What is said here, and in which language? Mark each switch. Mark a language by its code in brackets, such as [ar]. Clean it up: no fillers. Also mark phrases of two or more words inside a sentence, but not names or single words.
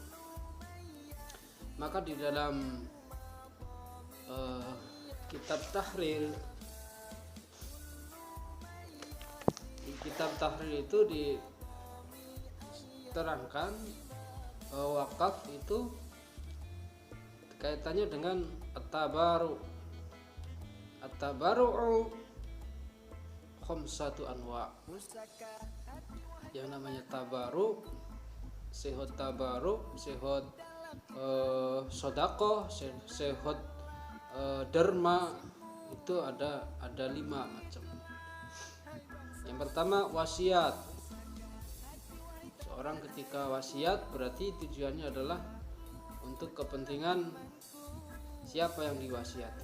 [id] Maka di dalam kitab Tahrir, di kitab Tahrir itu diterangkan bahwa wakaf itu kaitannya dengan at-tabaru. [ar] At-tabaru khamsatu anwa. [id] Yang namanya tabaru, sehot tabaru, sehot sodako, sehot derma, itu ada 5 macam. Yang pertama wasiat. Seorang ketika wasiat berarti tujuannya adalah untuk kepentingan siapa yang diwasiati.